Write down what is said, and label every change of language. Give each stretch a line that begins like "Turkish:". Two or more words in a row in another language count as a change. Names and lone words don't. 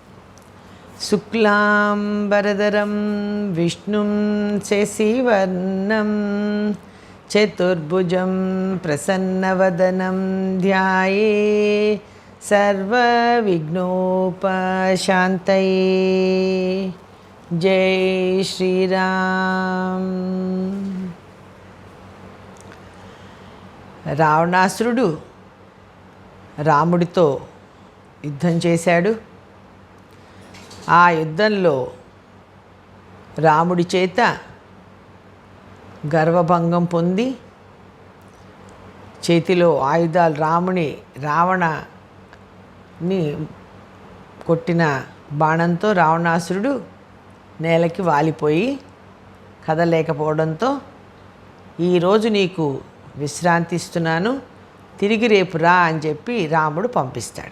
Sanskrit: शुक्लांबरधरं विष्णुं शशिवर्णं चतुर्भुजं प्रसन्नवदनं ध्याये सर्वविघ्नोपशान्तये।
Hindi: जय श्रीराम।
Telugu: రావణాసురుడు రాముడితో యుద్ధం చేశాడు. ఆ యుద్ధంలో రాముడి చేత గర్వభంగం పొంది చేతిలో ఆయుధాలు రావణని కొట్టిన బాణంతో రావణాసురుడు నేలకి వాలిపోయి కదలేకపోవడంతో ఈరోజు నీకు విశ్రాంతి ఇస్తున్నాను, తిరిగి రేపు రా అని చెప్పి రాముడు పంపిస్తాడు.